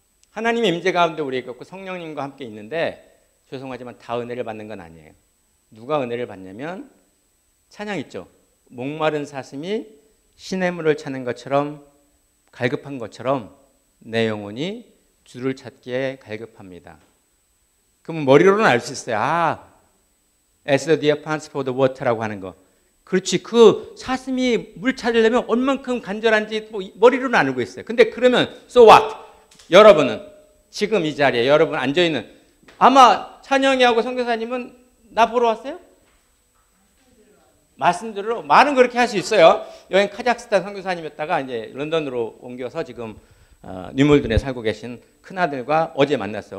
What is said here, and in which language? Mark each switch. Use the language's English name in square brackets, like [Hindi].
[Korean] 하나님의 임재 가운데 우리가 있고 성령님과 함께 있는데 죄송하지만 다 은혜를 받는 건 아니에요. 누가 은혜를 받냐면 찬양 있죠. 목마른 사슴이 시냇물을 찾는 것처럼 갈급한 것처럼 내 영혼이 주를 찾기에 갈급합니다. 그러면 머리로는 알 수 있어요. [English] as the deer pants for the water라고 [Korean] 하는 거. 그렇지. 그 사슴이 물 찾으려면 얼만큼 간절한지 머리로는 알고 있어요. 근데 그러면 [English] so what? [Korean] 여러분은 지금 이 자리에 여러분 앉아있는 아마 찬영이하고 선교사님은 나 보러 왔어요? 말씀 들으러 말은 그렇게 할 수 있어요. 여행 카자흐스탄 선교사님이었다가 이제 런던으로 옮겨서 지금 뉴몰든에 살고 계신 큰아들과 어제 만났어요.